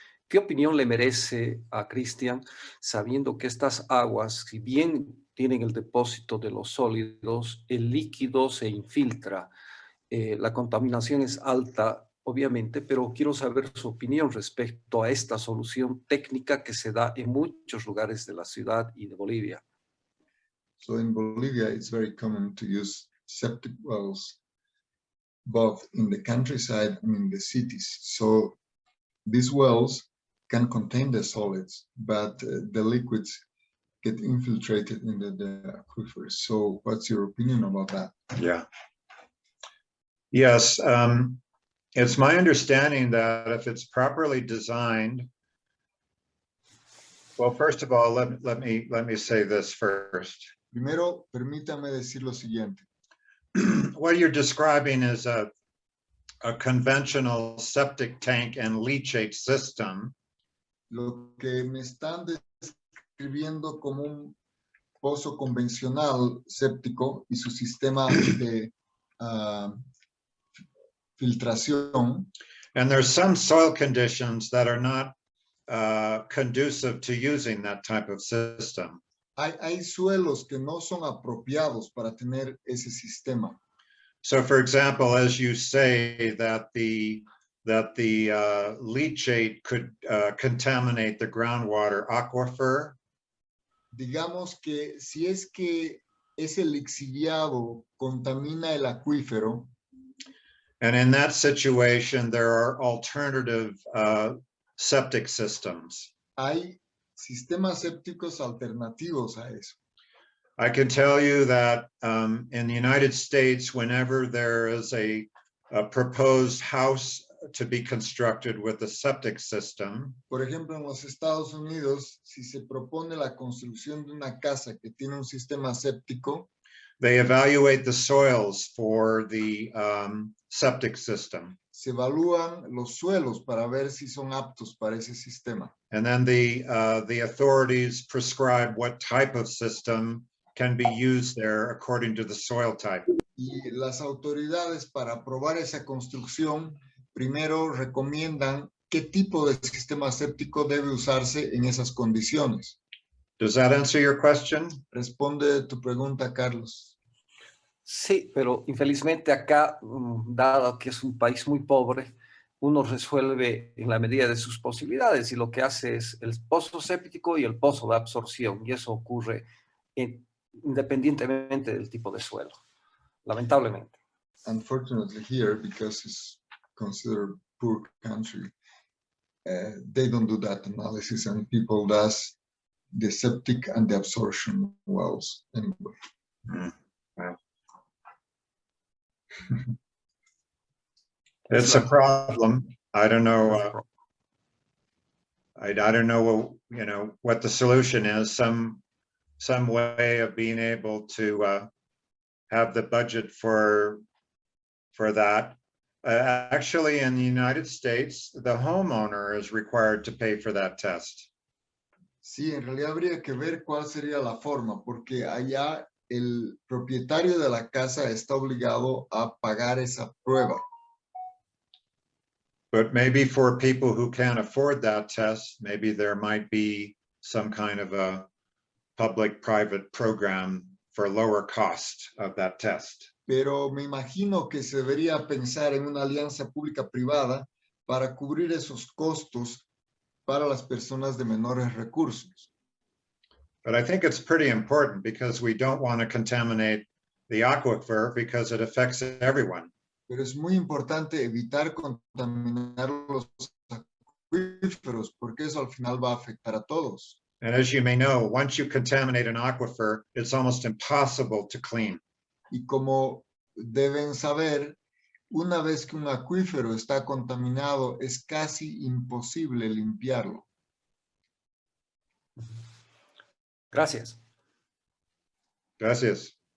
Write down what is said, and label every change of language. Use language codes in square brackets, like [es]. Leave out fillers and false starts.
[es] ¿Qué opinión le merece a Cristian sabiendo que estas aguas, si bien tienen el depósito de los sólidos, el líquido se infiltra? La contaminación es alta, obviamente, pero quiero saber su opinión respecto a esta solución técnica que se da en muchos lugares de la ciudad y de Bolivia. [en] So in Bolivia, it's very common to use septic wells, both in the countryside and in the cities. So these wells can contain the solids, but the liquids get infiltrated in the aquifers. So what's your opinion about that? Yeah. Yes, it's my understanding that if it's properly designed, well, first of all, let me say this first. [es] Primero, permítame decir lo siguiente. [en] What you're describing is a conventional septic tank and leachate system. [es] Lo que me están describiendo como un pozo convencional séptico y su sistema de filtración. [en] And there's some soil conditions that are not conducive to using that type of system. [es] Hay suelos que no son apropiados para tener ese sistema. [en] So, for example, as you say that the leachate could contaminate the groundwater aquifer. [es] Digamos que si es que ese lixiviado contamina el acuífero. [en] And in that situation, there are alternative septic systems. [es] Hay sistemas sépticos alternativos a eso. [en] I can tell you that in the United States, whenever there is a proposed house to be constructed with a septic system, [es] por ejemplo, en los Estados Unidos, si se propone la construcción de una casa que tiene un sistema séptico, [en] they evaluate the soils for the septic system. [es] Se evalúan los suelos para ver si son aptos para ese sistema. [en] And then the authorities prescribe what type of system can be used there according to the soil type. [es] Y las autoridades para aprobar esa construcción primero recomiendan qué tipo de sistema séptico debe usarse en esas condiciones. [en] Does that answer your question? [es] Responde tu pregunta, Carlos. Sí, pero infelizmente acá, dado que es un país muy pobre, uno resuelve en la medida de sus posibilidades y lo que hace es el pozo séptico y el pozo de absorción, y eso ocurre independientemente del tipo de suelo, lamentablemente. [en] Unfortunately here, because it's considered poor country, they don't do that analysis, and people does the septic and the absorption wells anyway. Wow. It's a problem. I don't know. I don't know, you know, what the solution is. Some way of being able to have the budget for that. Actually, in the United States, the homeowner is required to pay for that test. [es] Sí, en realidad habría que ver cuál sería la forma, porque allá el propietario de la casa está obligado a pagar esa prueba. [en] But maybe for people who can't afford that test, maybe there might be some kind of a public-private program for lower cost of that test. [es] Pero me imagino que se debería pensar en una alianza pública-privada para cubrir esos costos para las personas de menores recursos. [en] But I think it's pretty important because we don't want to contaminate the aquifer because it affects everyone. [es] Pero es muy importante evitar contaminar los acuíferos porque eso al final va a afectar a todos. [en] And as you may know, once you contaminate an aquifer, it's almost impossible to clean. [es] Y como deben saber, una vez que un acuífero está contaminado, es casi imposible limpiarlo. Gracias. Gracias.